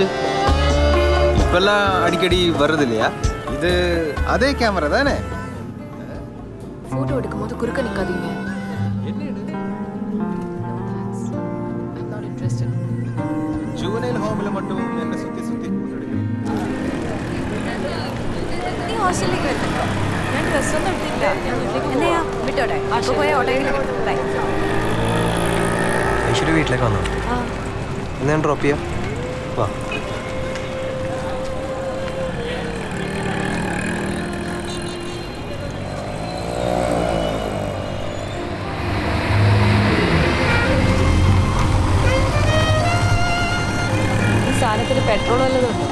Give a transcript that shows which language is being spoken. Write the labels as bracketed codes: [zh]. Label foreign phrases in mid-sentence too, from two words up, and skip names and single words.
[ta] இப்பெல்லாம் அடிக்கடி வருது இல்லையா? இது அதே கேமரா தானே? போட்டோ எடுக்கும்போது குறுக்க நிக்காதீங்க. [en] juvenile home [ta] மட்டும் என்ன சுற்றி சுற்றி [ml] നീ ഹോസ്റ്റലിലേക്ക് വരുന്നുണ്ടോ? ഞാൻ ഡ്രസ്സൊന്നും എടുത്തില്ല. എന്തെയാ വിട്ടോടെ? അപ്പൊ പോയ ഓട്ടോയിൽ ബൈ. ഐശ്വര്യ വീട്ടിലേക്ക് വന്നോ? എന്നാ ഞാൻ ഡ്രോപ്പ് ചെയ്യാം. വാ. ഈ സാധനത്തിന് പെട്രോൾ വല്ലതും ഉണ്ടോ?